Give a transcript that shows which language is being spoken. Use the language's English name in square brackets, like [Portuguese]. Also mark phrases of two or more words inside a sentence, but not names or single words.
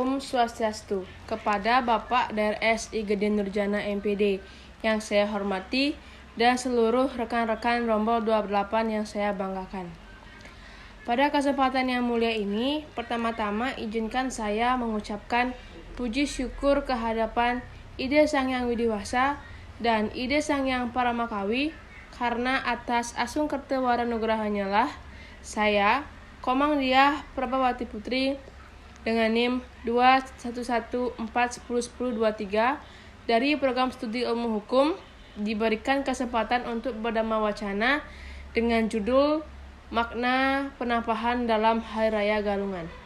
[Indonesian] Swastiastu. Kepada Bapak DRS I Gede Nurjana MPD yang saya hormati dan seluruh rekan-rekan Rombol 28 yang saya banggakan. Pada kesempatan yang mulia ini, pertama-tama izinkan saya mengucapkan puji syukur kehadapan Ide Sang Hyang Widiwasa dan Ide Sang Hyang Paramakawi karena atas asung kertewara nugrahannya lah saya, Komang Diah Prabawati Putri dengan NIM 21141101023 dari program studi ilmu hukum diberikan kesempatan untuk berdhamma wacana dengan judul Makna Penampahan dalam Hari Raya Galungan.